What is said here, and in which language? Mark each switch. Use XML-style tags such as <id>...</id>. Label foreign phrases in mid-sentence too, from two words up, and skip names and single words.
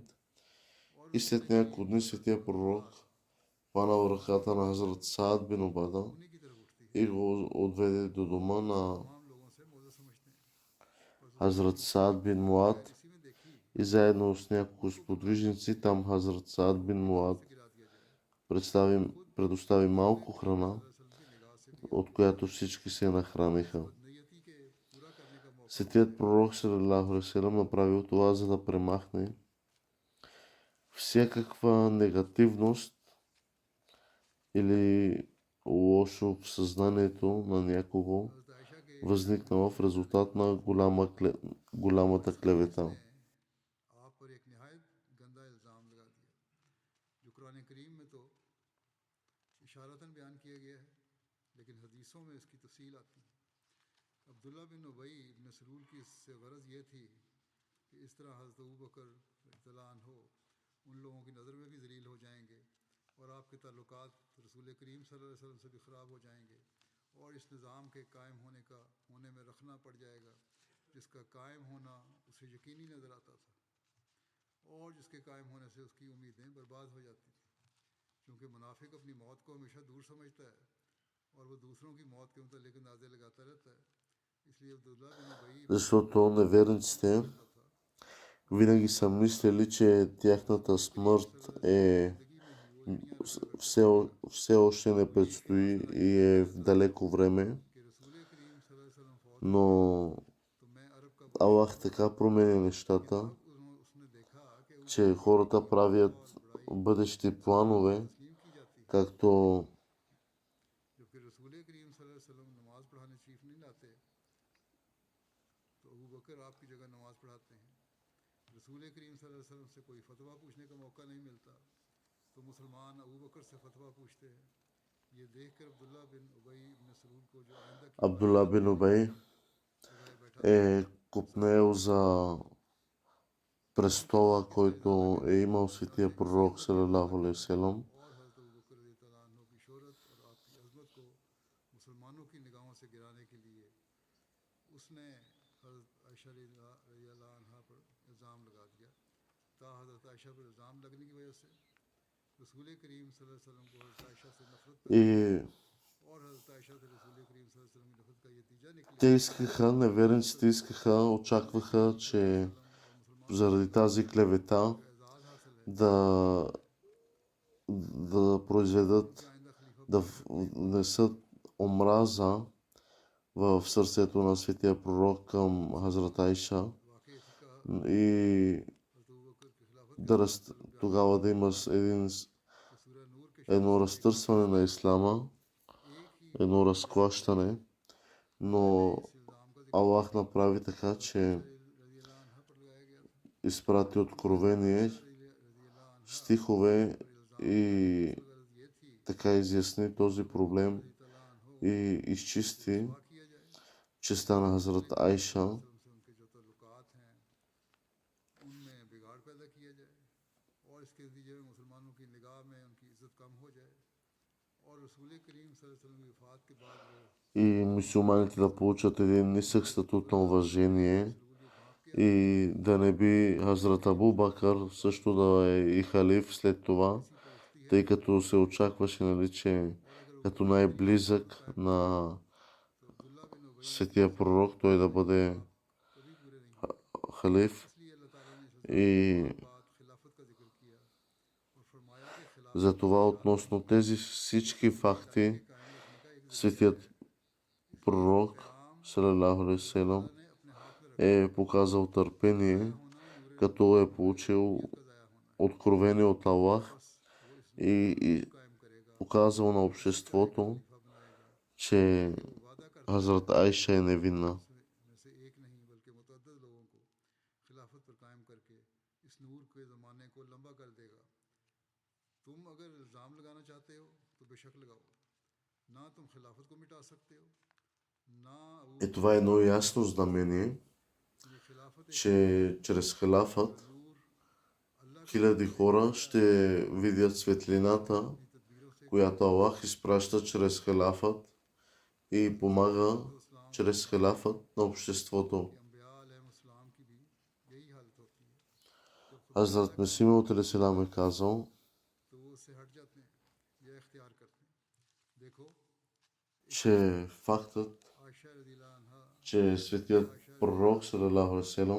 <bg>И след няколко дни светия пророк хванал ръката на Хазрат Саад бин Убада и го отведе до дома на Хазрат Саад бин Муад и заедно с няколко сподвижници там Хазрат Саад бин Муад предостави малко храна, от която всички се нахраниха. Светият пророк</bg> <ar>صلى الله عليه وسلم</ar> <bg>направил това, за да премахне всякаква негативност или лошо в съзнанието на някого, възникнала в резултат на голямата клевета.</bg> <ur>قرآن کریم میں تو اشارتاً بیان کیا گیا ہے، لیکن حدیثوں میں اس کی تفصیل آتی ہے. عبداللہ بن ابی ابن سلول کی اس سے غرض یہ تھی کہ اس طرح حضرت ابو بکر</ur> <ar>رضي الله عنه</ar> <ur>ان لوگوں کی نظر میں بھی ذلیل ہو جائیں گے اور آپ کے تعلقات رسول کریم</ur> <ar>صلى الله عليه وسلم</ar> <ur>سے بھی خراب ہو جائیں گے اور اس نظام کے قائم ہونے میں رکھنا پڑ جائے گا جس کا قائم ہونا اسے یقینی نظر آتا تھا اور جس کے قائم ہونے سے اس کی امیدیں برباد ہو جاتی تھی. کیونکہ منافق اپنی موت کو ہمیشہ دور سمجھتا ہے اور وہ دوسروں کی موت کے متعلق اندازے لگاتا رہتا ہے. اس لیے عبداللہ بن ابی</ur> <bg>Защото неверниците винаги са мислили, че тяхната смърт е все още не предстои и е в далеко време, но Аллах така променя нещата, че хората правят бъдещи планове, както</bg> <ur>رسول کریم</ur> <ar>صلى الله عليه وسلم</ar> <ur>سے کوئی فتویٰ پوچھنے کا موقع نہیں ملتا تو مسلمان ابو بکر سے فتویٰ پوچھتے ہیں. یہ دیکھ کر عبداللہ بن ابی ابن سلول کو جو آئندہ کی</ur> <bg>Абдула бин Убей е купнел за престола, който е имал светия пророк</bg> <ar>صلى الله عليه وسلم.</ar> <ur>اور حضرت ابو بکر</ur> <ar>رضي الله عنه</ar> <ur>کی شہرت اور آپ کی عظمت کو مسلمانوں کی نگاہوں سے گرانے کے لیے اس نے حضرت عائشہ</ur> <ar>رضي الله عنها</ar> <ur>پر الزام لگا دیا. حضرت عائشہ پر الزام لگنے کی وجہ سے رسول کریم</ur> <ar>صلى الله عليه وسلم</ar> <ur>کو حضرت عائشہ سے نفرت</ur> <bg>И</bg> <ur>اور حضرت عائشہ سے رسول کریم</ur> <ar>صلى الله عليه وسلم</ar> <ur>کی نفرت کا یہ نتیجہ</ur> <bg>те</bg> <ur>نکلا.</ur> <bg>искаха, неверниците искаха, очакваха, че заради тази клевета</bg> <ur>اعزاز حاصل ہے</ur> <bg>да, да произведат,</bg> <ur>آئندہ خلیفہ</ur> <bg>да внесат омраза в сърцето на светия пророк към Хазрат Айша</bg> <ur>واقعی فقہ</ur> <bg>и</bg> <ur>حضرت ابو بکر کے خلافت کے</ur> <bg>тогава да има</bg> <ur>تو سورہ نور کے</ur> <bg>едно разтърсване на ислама,</bg> <ur>ایک ہی</ur> <bg>едно разклащане, но</bg> <ur>اس الزام کا ذکر</ur> <bg>Аллах направи така, че</bg> <ar>رضي الله عنها</ar> <ur>پر لگایا گیا تھا.</ur> <bg>изпрати откровение,</bg> <ar>رضي الله عنها</ar> <bg>стихове</bg> <ur>پر الزام</ur> <bg>и</bg> <ur>غرض یہ تھی</ur> <bg>така изясни този проблем</bg> <ar>تعالى عنه</ar> <bg>и изчисти</bg> <ur>رسوا کیا جائے</ur> <bg>честа на Хазрат Айша.</bg> <ur>سے ان کے جو تعلقات ہیں ان میں بگاڑ پیدا کیا جائے اور اس کے نتیجے میں مسلمانوں کی نگاہ میں ان کی عزت کم ہو جائے اور رسول کریم</ur> <ar>صلى الله عليه وسلم</ar> <ur>کی وفات کے بعد وہ</ur> <bg>И мюсюлманите да получат един нисък статут на уважение и да не би Хазрат Абу Бакър също да е и халиф след това, тъй като се очакваше, нали, че като най-близък на светия пророк той да бъде</bg> <ur>کبھی برے نہیں</ur> <bg>халиф.</bg> <ur>اس لیے اللہ تعالیٰ نے</ur> <bg>И</bg> <ur>بات خلافت کا ذکر کیا اور فرمایا کہ خلافت</ur> <bg>затова относно тези всички факти</bg> <ur>قائم رکھنے کا ایک</ur> <bg>светият пророк</bg> <ar>صلى الله عليه وسلم</ar> <ur>نے اپنے ہاتھ میں رکھا</ur> <bg>е показал търпение,</bg> <ur>ہونا نور</ur> <bg>като е получил</bg> <ur>کا ضائع ہونا</ur> <bg>откровение от Аллах</bg> <ur>بس وہ اس</ur> <bg>и</bg> <ur>قائم کرے گا</ur> <bg>показал на обществото,</bg> <ur>خلیفہ بنائے گا</ur> <bg>че</bg> <ur>وہ وعدہ کرتا</ur> <bg>Хазрат Айша е невинна.</bg> <ur>میں سے ایک نہیں بلکہ متعدد لوگوں کو خلافت پر قائم کر کے اس نور کے زمانے کو لمبا کر دے گا. تم اگر الزام لگانا چاہتے ہو تو بےشک لگاؤ، نہ تم خلافت کو مٹا سکتے ہو نہ ابو</ur> <bg>И това е едно ясно знамение,</bg> <ur>یہ خلافت ایک</ur> <bg>че чрез халафът</bg> <ur>نور اللہ کی</ur> <bg>хиляди хора ще видят светлината,</bg> <ur>تدبیروں سے</ur> <bg>която Аллах изпраща чрез халафът и помага чрез халафът на обществото.</bg> <ur>انبیاء علیہ السلام کی بھی یہی حالت ہوتی ہے. جب خدا</ur> <bg>Хазрат Месим от е казал,</bg> <ur>تو وہ اس سے ہٹ جاتے ہیں یا اختیار کرتے ہیں. دیکھو</ur> <bg>че фактът,</bg> <ar>عائشة رضي الله عنها</ar> <bg>че светият пророк</bg> <ar>صلى الله عليه وسلم</ar>